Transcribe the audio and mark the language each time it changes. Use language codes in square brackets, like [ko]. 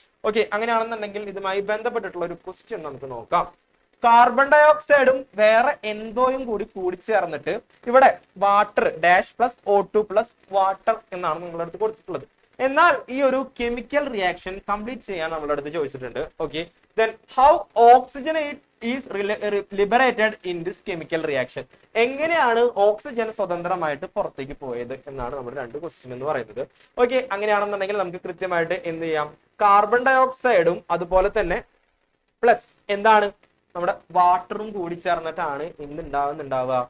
[ml] Okay, അങ്ങനെയാണെന്നുണ്ടെങ്കിൽ ഇതുമായി ബന്ധപ്പെട്ടിട്ടുള്ള ഒരു ക്വസ്റ്റ്യൻ നമുക്ക് നോക്കാം. കാർബൺ ഡൈ ഓക്സൈഡും വേറെ എന്തോയും കൂടിച്ചേർന്നിട്ട് ഇവിടെ വാട്ടർ -O2 വാട്ടർ എന്നാണ് നിങ്ങളുടെ അടുത്ത് കൊടുത്തിട്ടുള്ളത്. എന്നാൽ ഈ ഒരു കെമിക്കൽ റിയാക്ഷൻ കംപ്ലീറ്റ് ചെയ്യാൻ നമ്മുടെ അടുത്ത് ചോദിച്ചിട്ടുണ്ട്. [en] Okay, then how oxygen is liberated in this chemical reaction? [ml] എങ്ങനെയാണ് ഓക്സിജൻ സ്വതന്ത്രമായിട്ട് പുറത്തേക്ക് പോയത് എന്നാണ് നമ്മുടെ 2 ക്വസ്റ്റ്യൻ എന്ന് പറയുന്നത്. ഓക്കെ, അങ്ങനെയാണെന്നുണ്ടെങ്കിൽ നമുക്ക് കൃത്യമായിട്ട് എന്ത് ചെയ്യാം? കാർബൺ ഡൈ ഓക്സൈഡും അതുപോലെ തന്നെ പ്ലസ് എന്താണ് നമ്മുടെ വാട്ടറും കൂടി ചേർന്നിട്ടാണ് എന്തുണ്ടാവുക?